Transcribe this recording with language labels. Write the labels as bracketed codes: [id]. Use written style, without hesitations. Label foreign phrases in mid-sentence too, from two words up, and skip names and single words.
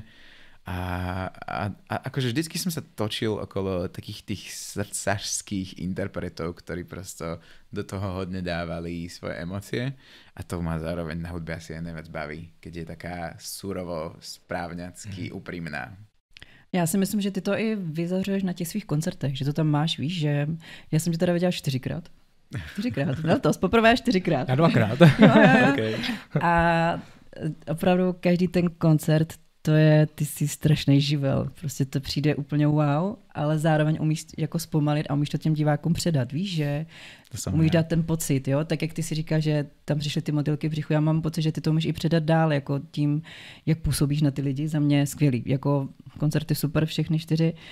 [sk] A akože vždycky som sa točil okolo takých tých srdcařských interpretov, ktorí prosto do toho hodne dávali svoje emócie a to ma zároveň na hudbe asi aj najviac baví, keď je taká surovo správňacky úprimná. [cs] Já si myslím, že ty to i vyzařuješ na těch svých koncertech, že to tam máš, víš, že já jsem tě teda viděla 4krát. 4krát, letos, poprvé 4krát. Já 2krát. Jo. Okay. A opravdu každý ten koncert, ty jsi strašný živel, prostě to přijde úplně wow, ale zároveň umíš jako zpomalit a umíš to těm divákům předat, víš, že umíš dát ten pocit, jo, tak jak ty si říkáš, že tam přišly ty motylky v břichu, já mám pocit, že ty to umíš i předat dál, jako tím, jak působíš na ty lidi, za mě skvělý, jako koncerty super, všechny 4